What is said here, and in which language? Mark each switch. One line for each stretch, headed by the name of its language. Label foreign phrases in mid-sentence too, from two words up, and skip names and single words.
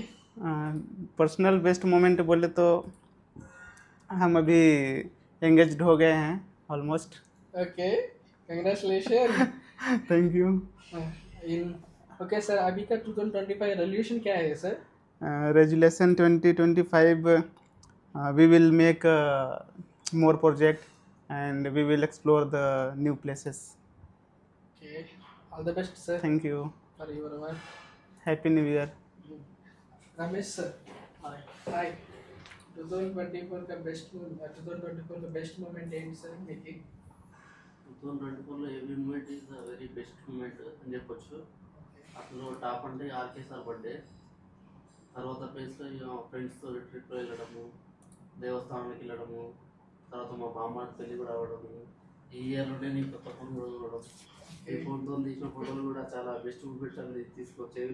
English: personal best moment
Hindi: बोले तो हम अभी एंगेज्ड हो गए हैं ऑलमोस्ट.
English: okay, congratulation. thank you. okay sir,
Hindi: अभी का 2025 रेजोल्यूशन क्या है सर?
English: resolution 2025 we will make more project and we will explore the new places. Okay, all the best sir. Thank you for your work. Happy New Year. Ramesh sir, hi.
Telugu: 2024 का
English: best moment
Telugu: ఏంటి సార్ మీకు? 2024లో
English: every moment is very best moment
Telugu: అని చెప్పొచ్చు. అసలు టాప్ అంటే ఆర్కే సార్ బర్త్డే, తర్వాత ప్లేస్లో ఫ్రెండ్స్తో ట్రిప్ వెళ్ళడము, దేవస్థానానికి వెళ్ళడము, తర్వాత మా బామ్మ పెళ్ళి కూడా అవ్వడము, ఈ ఇయర్లోనే నేను కొత్త ఫోన్ కూడా చూడడం, ఈ ఫోన్తో తీసిన ఫోటోలు కూడా చాలా
English: best moment
Telugu: అనేది తీసుకోవచ్చు.